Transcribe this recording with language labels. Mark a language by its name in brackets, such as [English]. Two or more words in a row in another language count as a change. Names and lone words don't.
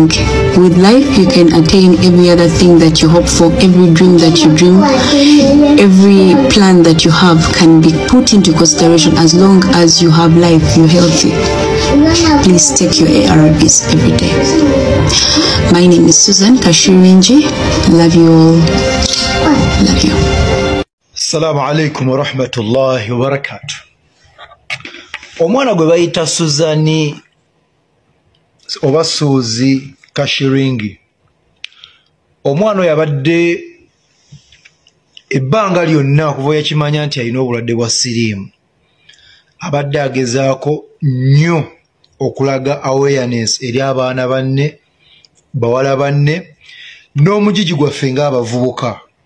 [English] With life, you can attain every other thing that you hope for, every dream that you dream, every plan that you have can be put into consideration as long as you have life, you're healthy. Please take your ARVs every day. My name is Susan Kashirinji. Love you all. Love you. [Arabic] السلام عليكم ورحمة الله وبركاته. [Ganda] Omwana gwe bayita Suzani oba Suzi Kashiringi. Omwana yabadde ebbanga lyonna okuva yakimanya nti alina obulwadde bwa siriimu. Abadde agezaako nnyo okulaga awareness eri abaana banne, bawala banne, n'omugigi gwaffe ng'abavubuka.